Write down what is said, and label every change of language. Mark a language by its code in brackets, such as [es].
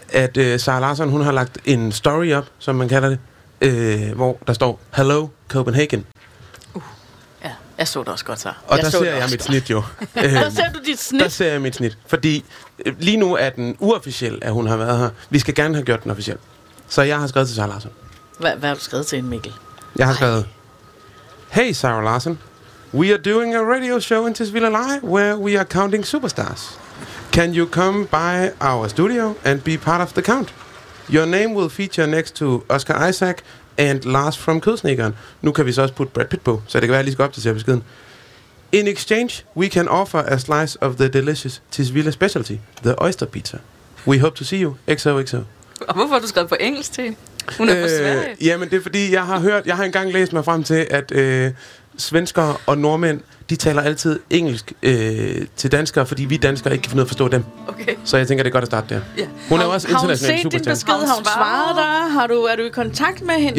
[da] At Sara Larsson, hun har lagt en story op, som man kalder det, hvor der står, [en] Hello Copenhagen. [da] Ja, jeg så det også godt, så. Og der ser jeg mit snit, jo. Der ser jeg mit snit, fordi... Lige nu er den uofficiel, at hun har været her. Vi skal gerne have gjort den officiel. Så jeg har skrevet til Sara Larsson. Hvad har du skrevet til hende, Mikkel? Jeg har skrevet... Hey, Sara Larsson. [en] We are doing a radio show in Tisvilde Live, where we are counting superstars. Can you come by our studio and be part of the count? Your name will feature next to Oscar Isaac and Lars from Kødsnikkeren. [da] Nu kan vi så også putte Brad Pitt på, så det kan være, at jeg lige skal opdatere beskeden. [en] In exchange, we can offer a slice of the delicious Tisvilde specialty, the oyster pizza. We hope to see you. XOXO. [da] Og hvorfor har du skrevet på engelsk til? Hun er fra Sverige. Jamen, det er fordi, jeg har engang læst mig frem til, at svenskere og nordmænd, de taler altid engelsk til danskere, fordi vi danskere ikke kan finde ud af at forstå dem. Okay. Så jeg tænker, det er godt at starte der. [en] Yeah. [da] Hun er også international superstar. Har hun set din besked? Har hun svaret dig? Er du i kontakt med hende?